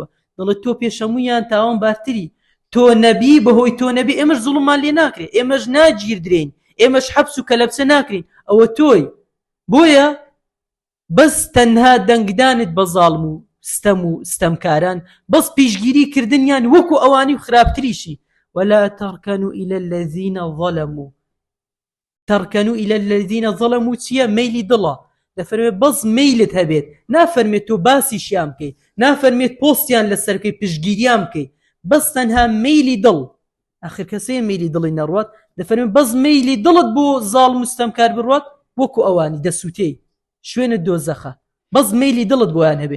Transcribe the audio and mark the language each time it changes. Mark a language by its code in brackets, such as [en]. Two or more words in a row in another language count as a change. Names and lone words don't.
[ckb] دەڵێت تۆ پێشەمویان تاوان بارتری، تۆ نەبی بەهۆی تۆ نەبی ئێمەش زوڵممان لێ ناکرێت، ئێمەش ناگیردرێن، ئێمەش حەبس و کەلەپسە ناکرین، ئەوە تۆی. بۆیە بەس تەنها دەنگدانت بە زاڵم و ستەم و ستەمکاران، بەس پیشگیری کردنیان وەکو ئەوانی و خراپتریشی. [ar] ولا تركنوا إلى الذين ظلموا. تركنوا إلى الذين ظلموا چییە؟ [ckb] مەیلی دڵە. دەفەرمێت بەس مەیلت هەبێت، نافەرمێت تۆ باسیشیان بکەیت، نافەرمێت پۆستیان لەسەر بکەیت، پشگیریان بکەیت، بەس تەنها مەیلی دڵ. ئاخر کەسەیە مەیلی دڵی نەڕوات. دەفەرمێت بەس مەیلی دڵت بۆ زاڵم و ستەمکار بڕوات وەکو ئەوانی دەسووتەی شوێنە دۆزەخە، بەس مەیلی دڵت بۆیان هەبێ.